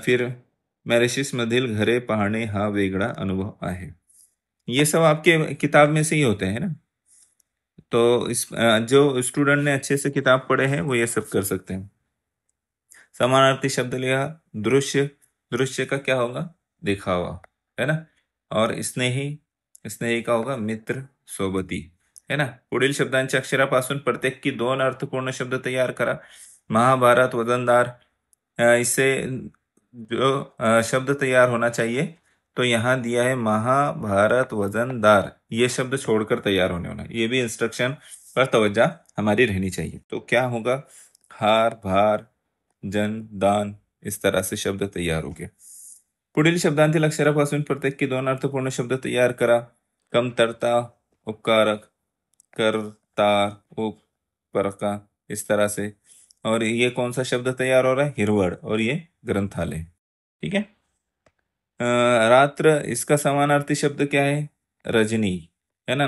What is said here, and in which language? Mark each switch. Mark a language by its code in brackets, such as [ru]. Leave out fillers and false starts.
[mr] फिर मॅरिशस मधील घरे पाहणे हा वेगळा अनुभव आहे। [hi] ये सब आपके किताब में से ही होते हैं ना। तो इस जो स्टूडेंट ने अच्छे से किताब पढ़े हैं वो ये सब कर सकते हैं। समानार्थी शब्द लिया, दृश्य, दृश्य का क्या होगा, दिखावा, है ना। और स्नेही, स्नेही का होगा मित्र, सोबती, है ना। [mr] पुढील शब्दांच्या अक्षरापासून प्रत्येक 2 अर्थपूर्ण शब्द तैयार करा। [hi] महाभारत, वजनदार, इससे जो शब्द तैयार होना चाहिए, तो यहाँ दिया है महाभारत वजनदार, ये शब्द छोड़कर तैयार होने वाला। ये भी इंस्ट्रक्शन पर तवज्जो हमारी रहनी चाहिए। तो क्या होगा, हार, भार, जन, दान, इस तरह से शब्द तैयार हो गए। [mr] पुढील शब्दांतील अक्षरापासून प्रत्येक 2 अर्थपूर्ण शब्द तैयार करा। [hi] कमतरता, उपकारक, करतार, उपकारका, इस तरह से। और ये कौन सा शब्द तैयार हो रहा है, हिरवड़, और ये ग्रंथालय। ठीक है। रात्र, इसका समानार्थी शब्द क्या है, रजनी, है ना।